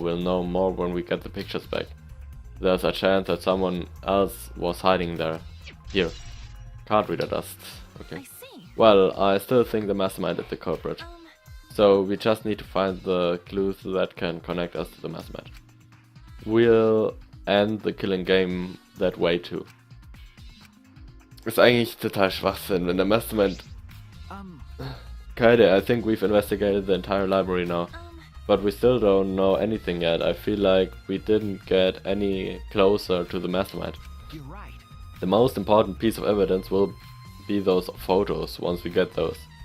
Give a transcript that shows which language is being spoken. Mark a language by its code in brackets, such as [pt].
[en] We'll know more when we get the pictures back. There's a chance that someone else was hiding there. Here. Card reader dust. Okay. I see. Well, I still think the mastermind is the culprit. So we just need to find the clues that can connect us to the mastermind. We'll end the killing game that way too. [de] Ist eigentlich total Schwachsinn, wenn der Mastermind... [en] Kaede, I think we've investigated the entire library now. But we still don't know anything yet. I feel like we didn't get any closer to the mastermind. You're right. The most important piece of evidence will be those photos once we get those.